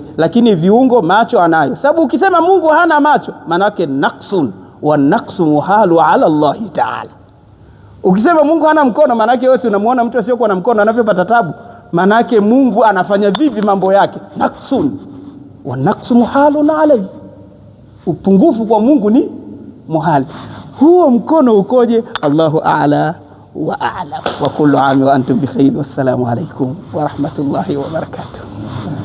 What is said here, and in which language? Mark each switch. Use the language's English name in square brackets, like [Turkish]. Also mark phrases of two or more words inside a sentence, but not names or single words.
[Swahili] Lakini viungo, macho anayo. Sababu ukisema Mungu hana macho, maana yake [Arabic] نقص، والنقص محال على الله تعالى. [Swahili] Ukisema Mungu hana mkono, maana yake wewe unamuona mtu asiyokuwa na mkono anavyopata tabu. Maana yake Mungu anafanya vipi mambo yake? [Arabic] نقص والنقص محال عليه. [Swahili] Upungufu kwa Mungu ni muhali. huo mkono ukoje? [Arabic] الله أعلى وأعلم. وكل عام وأنتم بخير. والسلام عليكم ورحمة الله وبركاته.